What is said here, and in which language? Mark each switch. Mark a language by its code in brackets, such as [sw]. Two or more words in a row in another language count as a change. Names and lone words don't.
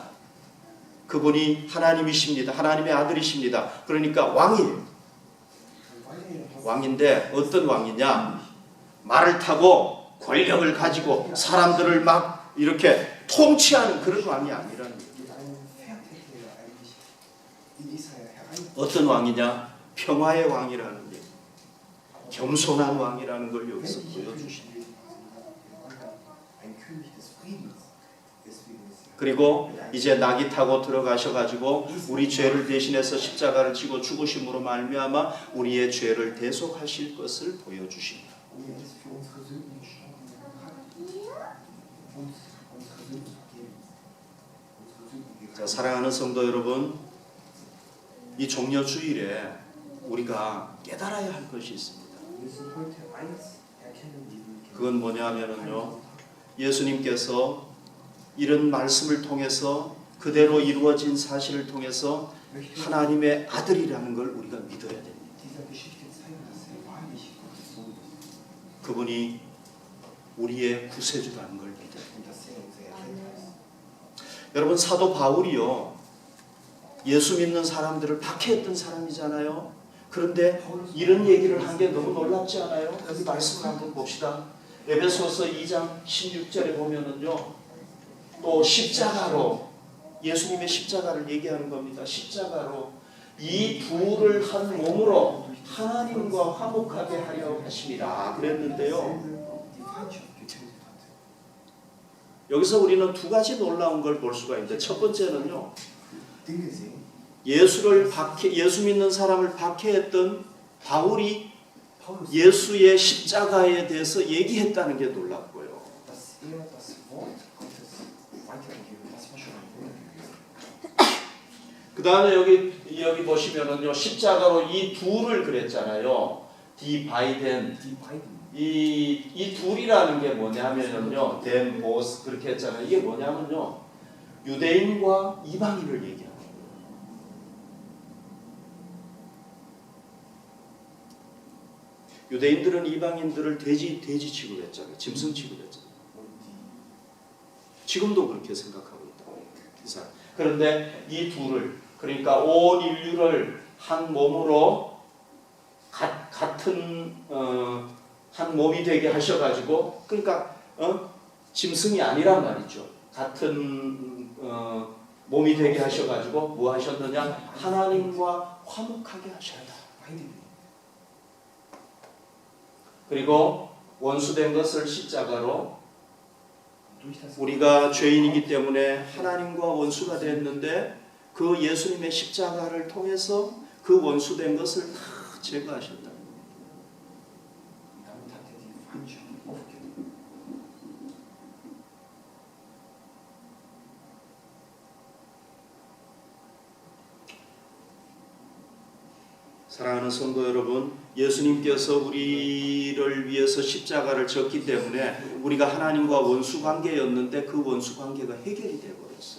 [ko] 그분이 하나님이십니다. 하나님의 아들이십니다. 그러니까 왕이에요. 왕인데 어떤 왕이냐? 말을 타고 권력을 가지고 사람들을 막 이렇게 통치하는 그런 왕이 아니라는 거예요. [de] in Israel herein. [ko] 어떤 왕이냐? 평화의 왕이라는 얘기. 겸손한 왕이라는 걸 여기서 [de] Wenn ich [ko] 보여주십니다. [de] ein König des Friedens, deswegen ist er. [ko] 그리고 이제 낙이 타고 들어가셔가지고 우리 죄를 대신해서 십자가를 지고 죽으심으로 말미암아 우리의 죄를 대속하실 것을 보여주십니다. [de] Und er ist für unsere Sünden gestorben und hat uns unsere Sünden vergeben. Unsere Sünden [ko] 자, [de] gereinigt. [ko] 사랑하는 성도 여러분, 이 종려 주일에 우리가 깨달아야 할 것이 있습니다. [de] Wir müssen heute eins erkennen, diesen [ko] 그건 뭐냐면은요, 예수님께서 이런 말씀을 통해서 그대로 이루어진 사실을 통해서 하나님의 아들이라는 걸 우리가 믿어야 됩니다. [de] dieser Geschichte zeigen, dass er wahrlich Gottes Sohn ist [ko] 그분이 우리의 구세주라는 걸 믿어야 됩니다. [de] und dass er unser Erretter ist. [ko] 여러분, 사도 바울이요, 예수 믿는 사람들을 박해했던 사람이잖아요. 그런데 이런 얘기를 한 게 너무 놀랍지 않아요? 여기 말씀을 한번 봅시다. 에베소서 2장 16절에 보면은요, 또 십자가로, 예수님의 십자가를 얘기하는 겁니다. 십자가로 이 둘을 한 몸으로 하나님과 화목하게 하려 하심이라 그랬는데요. [de] Die Feindschaft getötet hat. [ko] 여기서 우리는 두 가지 놀라운 걸 볼 수가 있는데, 첫 번째는요, [de] Dinge sehen, [ko] 예수 믿는 사람을 박해했던 바울이 Paulus, 예수의 십자가에 대해서 얘기했다는 게 놀랍고요. [de] dass er das Wort Gottes weitergegeben hat. Das war schon ein Wunder gewesen. [ko] 그 다음에 여기 보시면은요, 십자가로 이 둘을 그랬잖아요. [de] die beiden. Die beiden, [ko] 이 둘이라는 게 뭐냐면은요, 덴 보스 그렇게 했잖아요. 이게 뭐냐면요, 유대인과 이방인을 얘기하는 거예요. 유대인들은 이방인들을 돼지 취급했잖아요. 짐승 취급했잖아요. [de] und die [ko] 지금도 그렇게 생각하고 있다고 이 사람. 그런데 이 둘을, 그러니까 온 인류를 한 몸으로 같은 한 몸이 되게 하셔가지고, 그러니까 짐승이 아니란 말이죠. 같은 몸이 되게 하셔가지고 뭐 하셨느냐? 하나님과 화목하게 하셨다. [de] beide [ko] 그리고 원수된 것을 십자가로, [de] durch das [ko] 우리가 죄인이기 때문에 하나님과 원수가 됐는데 그 예수님의 십자가를 통해서 그 원수된 것을 다 제거하셨다. [de] und damit hat er die Feindschaft aufgegeben. [ko] 사랑하는 성도 여러분, 예수님께서 우리를 위해서 십자가를 졌기 때문에 우리가 하나님과 원수 관계였는데 그 원수 관계가 해결이 되어 버렸어요.